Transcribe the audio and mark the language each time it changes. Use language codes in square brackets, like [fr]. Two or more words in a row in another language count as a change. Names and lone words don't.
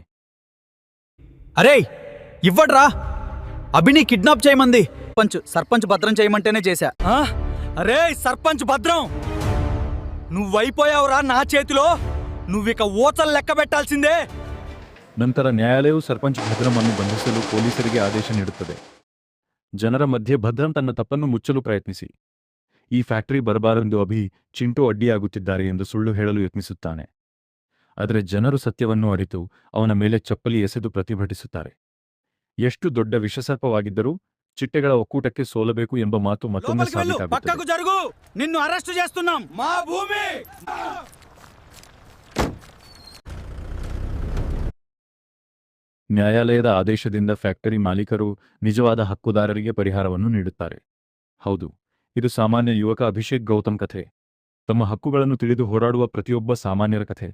[te] అరే ఇవ్వడ్రా, అభిని కిడ్నాప్ చేయమంది. సర్పంచ్ భద్రం చేయమంటేనే చేశా. అరే సర్పంచ్ భద్రం, నువ్వైపోయావురా నా చేతిలో. నువ్విక ఊచలు లెక్క పెట్టాల్సిందే. [kn] ನಂತರ ನ್ಯಾಯಾಲಯವು ಸರ್ಪಂಚ್ ಭದ್ರಮನ್ನು ಬಂಧಿಸಲು ಪೊಲೀಸರಿಗೆ ಆದೇಶ ನೀಡುತ್ತದೆ. ಜನರ ಮಧ್ಯೆ ಭದ್ರಂ ತನ್ನ ತಪ್ಪನ್ನು ಮುಚ್ಚಲು ಪ್ರಯತ್ನಿಸಿ ಈ ಫ್ಯಾಕ್ಟರಿ ಬರಬಾರೆಂದು ಅಭಿ ಚಿಂಟು ಅಡ್ಡಿಯಾಗುತ್ತಿದ್ದಾರೆ ಎಂದು ಸುಳ್ಳು ಹೇಳಲು ಯತ್ನಿಸುತ್ತಾನೆ. ಆದರೆ ಜನರು ಸತ್ಯವನ್ನು ಅರಿತು ಅವನ ಮೇಲೆ ಚಪ್ಪಲಿ ಎಸೆದು ಪ್ರತಿಭಟಿಸುತ್ತಾರೆ. ಎಷ್ಟು ದೊಡ್ಡ ವಿಷಸರ್ಪವಾಗಿದ್ದರೂ ಚಿಟ್ಟೆಗಳ ಒಕ್ಕೂಟಕ್ಕೆ ಸೋಲಬೇಕು ಎಂಬ ಮಾತು ಮತ್ತೊಮ್ಮೆ [te] లోపలికి వెళ్ళు, [kn] ಸಾಬೀತಾಗುತ್ತದೆ. [te] పక్కకు జరుగు. నిన్ను అరెస్ట్ చేస్తున్నాం. మా భూమి [kn] ನ್ಯಾಯಾಲಯದ ಆದೇಶದಿಂದ ಫ್ಯಾಕ್ಟರಿ ಮಾಲೀಕರು ನಿಜವಾದ ಹಕ್ಕುದಾರರಿಗೆ ಪರಿಹಾರವನ್ನು ನೀಡುತ್ತಾರೆ. ಹೌದು, ಇದು ಸಾಮಾನ್ಯ ಯುವಕ ಅಭಿಷೇಕ್ ಗೌತಮ್ ಕಥೆ. ತಮ್ಮ ಹಕ್ಕುಗಳನ್ನು ತಿಳಿದು ಹೋರಾಡುವ ಪ್ರತಿಯೊಬ್ಬ ಸಾಮಾನ್ಯರ ಕಥೆ.